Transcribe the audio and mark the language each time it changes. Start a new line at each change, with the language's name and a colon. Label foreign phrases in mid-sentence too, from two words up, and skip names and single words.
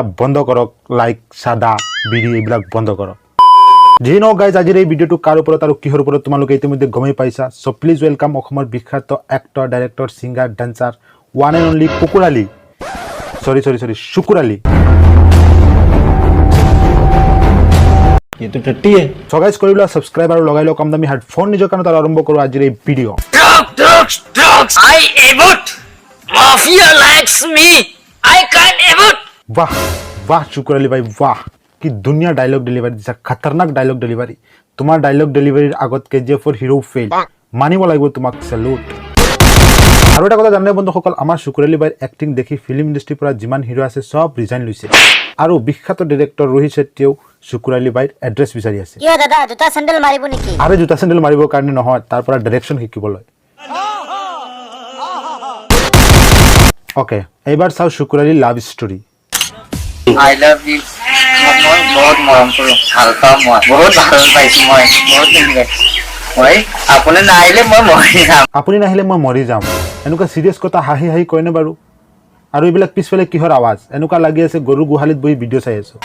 Assamese: বন্ধ কৰক লাইক সাদা বিড়ি এইবিলাক বন্ধ কৰক যিয়ে নহওক গাইজ আজিৰ এই ভিডিঅ'টো কাৰ ওপৰত আৰু কিহৰ ওপৰত তোমালোকে ইতিমধ্যে গমেই পাইছা
English: so please welcome
Assamese: অসমৰ বিখ্যাত
English: actor director singer dancer one and only
Assamese: কুকুৰ আলী শুকুৰ আলী
English: so guys
Assamese: কৰি লোৱা ছাবস্ক্ৰাইব আৰু লগাই লোৱা কম দামী হেডফোন নিজৰ কাণত আৰম্ভ কৰোঁ আজিৰ এই ভিডিঅ'
English: I abort. Mafia likes me. I can't abort.
Hindi: वाह वाह शुकुर अली भाई वाह
Assamese: কি দুনিয়া
English: dialogue delivery
Assamese: দিছা খতৰনাক
English: dialogue delivery
Assamese: তোমার ডায়লগ ডেলিভারির আগত কেজিএফৰ হিৰো ফেইল মানিব লাগিব তোমাক স্যালুট আৰু এটা কথা জানে বন্ধুসকল আমাৰ শুকুৰ আলী ভাইৰ এক্টিং দেখি ফিল্ম ইণ্ডাষ্ট্ৰিৰ পৰা যিমান হিৰো আছে সব ৰিজাইন লৈছে আৰু বিখ্যাত ডাইৰেক্টৰ ৰোহিত শেট্টিয়েও শুকুৰ আলী ভাইৰ এড্ৰেছ বিচাৰি আছে কিয় দাদা জোতা স্যান্ডেল মাৰিব নেকি আৰে জোতা স্যান্ডেল মাৰিবৰ কাৰণে নহয় তাৰ পৰা ডাইৰেকশন শিকিবলৈ ওকে এইবাৰ চাও শুকুৰ আলী
English: love story I love you.
Assamese: মই বহুত মৰম কৰো ভাল পাওঁ মই বহুত ভাল পাইছো মই বহুত মই আপুনি নাহিলে মই মৰি যাম আপুনি নাহিলে মই মৰি যাম এনেকুৱা সিৰিয়াছ কথা হাঁহি হাঁহি কয়নে বাৰু আৰু এইবিলাক পিছফালে কিহৰ আৱাজ এনেকুৱা লাগি আছে গৰু গুহালিত বহি ভিডিঅ' চাই আছো